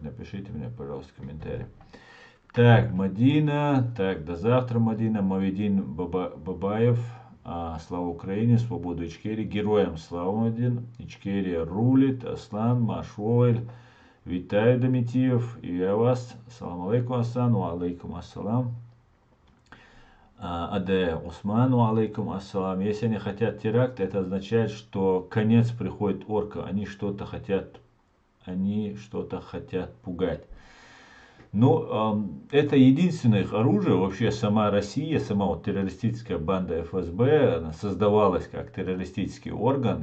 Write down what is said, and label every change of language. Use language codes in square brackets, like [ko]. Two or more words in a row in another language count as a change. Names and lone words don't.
[ru] Напишите мне, пожалуйста, комментарий. Так, Мадина. Так, до завтра, Мадина. Маведин Бабаев. Слава Украине, свободу Ичкерии. Героям слава, Мадин. Ичкерия рулит. Аслан, Машвойль. Витаю, Домитиев. И я вас. [ar] سلام عليكم, Асан. وعليكم السلام. Аде Усману عليكم السلام. [ru] Если они хотят теракт, это означает, что конец приходит орка. Они что-то хотят пугать. Но это единственное их оружие. Вообще сама Россия, сама террористическая банда ФСБ создавалась как террористический орган.